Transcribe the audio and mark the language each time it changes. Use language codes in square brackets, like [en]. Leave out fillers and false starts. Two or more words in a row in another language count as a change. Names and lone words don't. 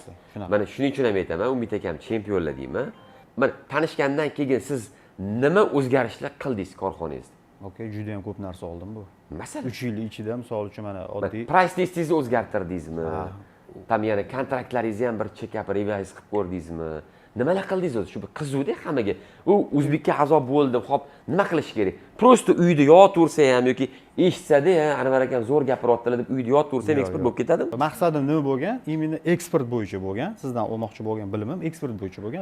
[uz] Mana shuning uchun ham aytaman, Umid akam chempionlar deyman. Mana tanishgandan keyin siz nima o'zgarishlar qildingiz korxonangizda? Okey, juda ham ko'p narsa oldim bu. Masalan, 3 yil ichida, misol uchun mana oddiy [en] price listingizni [uz] o'zgartirdingizmi? Tam yana kontraktlaringizni ham bir [en] check-up, revise [uz] qilib ko'rdingizmi? Nimalar qildingiz o'zi? Shu bir qiziqdi hammaga. U O'zbekka a'zo bo'ldim, xo'p, nima qilish kerak? Prosta uyda yotaversa ham yoki eshitsa-da, Anvar akam zo'r gapiryaptilar deb uyda yotaversa ham eksport bo'lib ketadimi? Maqsadim nima bo'lgan? Imini eksport bo'yicha bo'lgan. Sizdan olmoqchi bo'lgan bilimim eksport bo'yicha bo'lgan.